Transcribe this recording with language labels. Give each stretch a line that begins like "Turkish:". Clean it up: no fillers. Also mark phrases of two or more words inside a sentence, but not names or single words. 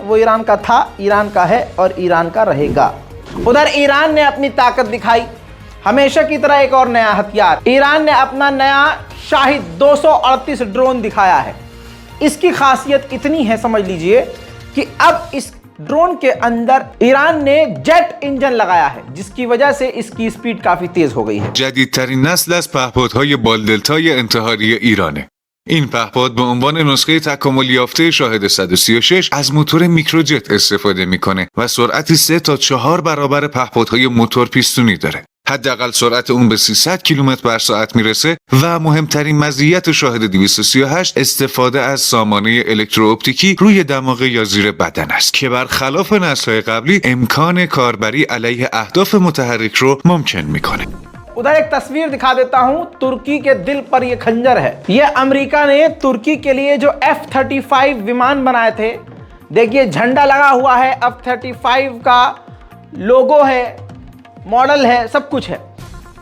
Hindi: वो ईरान का था, ईरान का है और ईरान का रहेगा। उधर ईरान ने अपनी ताकत दिखाई, हमेशा की तरह एक और नया हथियार। ईरान ने अपना नया शाहिद 238 ड्रोन दिखाया है। इसकी खासियत इतनी है, समझ लीजिए, कि अब इस ड्रोन के अंदर ईरान ने जेट इंजन लगाया है, जिसकी वजह से इसकी स्पीड काफी तेज हो गई है।
Persian: جدیدترین نسل از پهپادهای بالدلتای انتحاری ایرانه. این پهپاد به عنوان نسخه تکامل یافته شاهد 136 از موتور میکروجت استفاده میکنه و سرعتی 3 تا 4 برابر پهپادهای موتور پیستونی داره. حداقل سرعت اون به 300 کیلومتر بر ساعت میرسه و مهمترین مزیت شاهد 238 استفاده از سامانه الکترواپتیکی روی دماغه یا زیر بدن است که برخلاف نسل‌های قبلی امکان کاربری علیه اهداف متحرک رو ممکن میکنه.
Hindi: उधर एक तस्वीर दिखा देता हूं। तुर्की के दिल पर यह खंजर है। यह अमेरिका ने तुर्की के लिए जो F-35 विमान बनाए थे, देखिए झंडा लगा हुआ है, F-35 का लोगो है, मॉडल है, सब कुछ है।